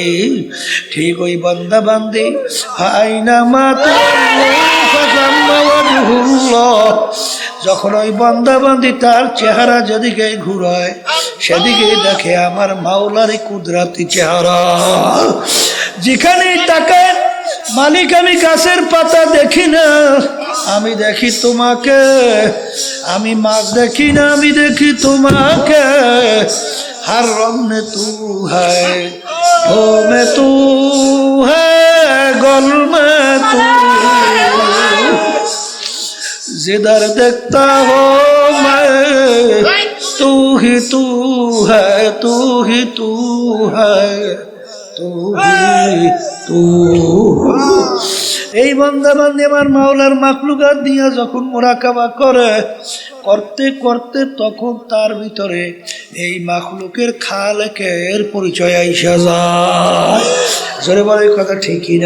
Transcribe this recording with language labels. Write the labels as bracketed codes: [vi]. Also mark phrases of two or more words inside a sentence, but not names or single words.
[bn] ঠিক ওই বান্দা বান্দি আইনা মাতা যখন ওই বান্দা বান্দি তার চেহারা যেদিকে ঘুরায় সেদিকে দেখে আমার মাওলার কুদরতি চেহারা। যেখানেই তাকায় মালিক আমি গাছের পাতা দেখি না, আমি দেখি তোমাকে। আমি মাছ দেখি না, আমি দেখি তোমাকে। [hi] हर रंग में तू है, हो में तू है, गल में तू। जिधर देखता हो मैं तू ही तू है, तू ही तू है, तू ही तू। [bn] এই বান্দা বান্দি আমার মাওলার মাখলুকাত দিয়া যখন মুরাকাবা করে করতে করতে তখন তার ভিতরে এই মাখলুকের খালেকের পরিচয় আইসা যায়। জোরে বলে কথা ঠিকই না?